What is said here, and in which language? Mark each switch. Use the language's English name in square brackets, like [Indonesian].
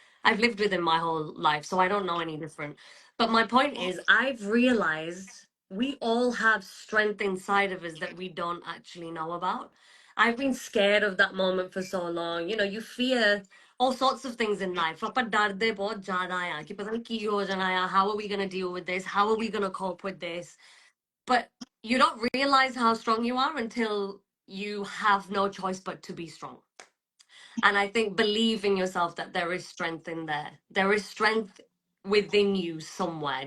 [English] I've lived with him my whole life, so I don't know any different. But my point is, I've realized we all have strength inside of us that we don't actually know about. I've been scared of that moment for so long. You know, you fear all sorts of things in life. [Punjabi] ਆਪਾਂ ਡਰਦੇ ਬਹੁਤ ਜ਼ਿਆਦਾ ਆ ਕਿ ਪਤਾ ਨਹੀਂ ਕੀ ਹੋ ਜਾਣਾ ਆ. [English] How are we going to deal with this? How are we going to cope with this? But you don't realize how strong you are until you have no choice but to be strong. And I think believe in yourself that there is strength in there. There is strength within you somewhere.